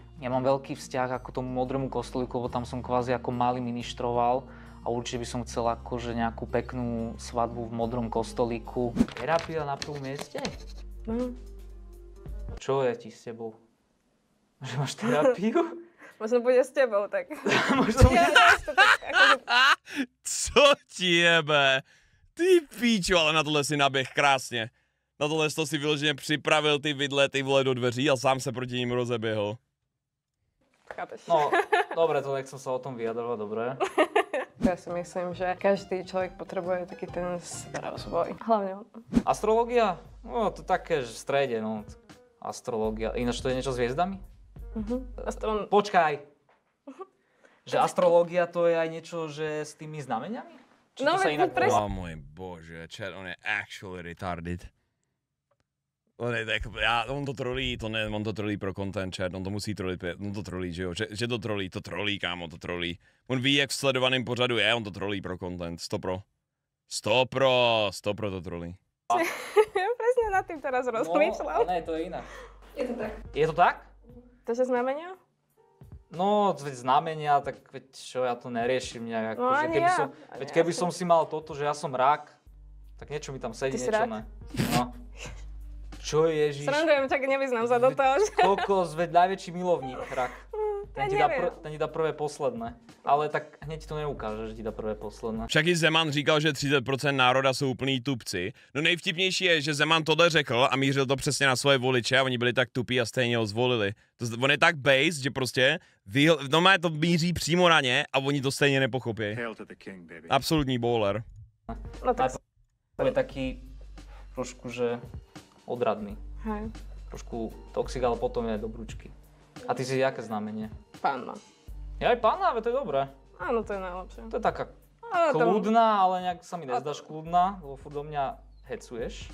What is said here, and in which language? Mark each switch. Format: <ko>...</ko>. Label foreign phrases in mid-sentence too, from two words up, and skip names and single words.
<sk>Ja mám veľký vzťah ako tomu modrému kostolíku, lebo tam som kvázi ako malý ministroval. A určite by som chcel akože nejakú peknú svadbu v modrom kostolíku. Terapia na prvom mieste? No, Čo je ti s tebou? Že máš terapiu? možno bude s tebou, tak. Možno... Ja to tak, akože,</sk> <cs>Co ti jebe? Ty píčo, ale na tohle si naběh krásně. Na tohle to si vyloženě připravil ty vidle, ty vole do dveří a sám se proti ním rozeběhl.</cs> <sk>chápeš. No, dobre, to nechcem sa o tom vyjadrovať, dobre. Ja si myslím, že každý človek potrebuje taký ten sebarozvoj. Hlavne on. Astrológia? No, to také, že v strede, no. Astrológia. Ináč to je niečo s hviezdami? Počkaj. Že astrológia to je aj niečo, že s tými znameniami? Či No, to sa veď inak presne. volá?</sk> <cs>Oh můj bože, chat, on je</cs> <en>actually retarded.</en> <cs>On je tak, on to trolí, on to trolí pro content, chat, on to musí trolit, on to trolí, že jo, že to trolí, kámo, to trolí. On ví, jak v sledovaném pořadu je, on to trolí pro content, 100%. 100% to trolí.</cs> <sk>Ja presne nad tým teraz No, rozmýšľam. ale ne, to je inak. Je to tak. Je to tak? To, že znamenia? No, veď znamenia, tak veď čo, ja to neriešim nejak. No, Akože ani keby ja. som, Ani veď ja keby som- som si mal toto, že ja som rak, tak niečo mi tam sedí, Ty si niečo rak? ne. No. Čo Ježiš? Srandujem, čak nevyznám sa do toho, že... Kokos, veď najväčší milovník, rak. Ja neviem. Ten ti dá prvé posledné. Ale tak hneď ti to neukáže, že ti dá prvé posledné.</sk> <cs>Však i Zeman říkal, že 30% národa jsou úplný tupci. No nejvtipnější je, že Zeman tohle řekl a mířil to přesně na svoje voliče a oni byli tak tupí a stejně ho zvolili. On je tak base, že prostě no to míří přímo na ně a oni to stejně nepochopí.</cs> <en>Hail to the king, baby.</en> <cs>Absolutní bowler.</cs> <sk>No tak... To je taký trošku, že odradný. Hej, Trošku toxik, ale potom je dobrúčky. A ty si jaké znamenie? pánna. Ja aj pána, ale to je dobré. Áno, to je najlepšie. To je taká Ale tam- kľudná, ale nejak sa mi nezdáš kľudná, lebo furt do mňa hecuješ.</sk>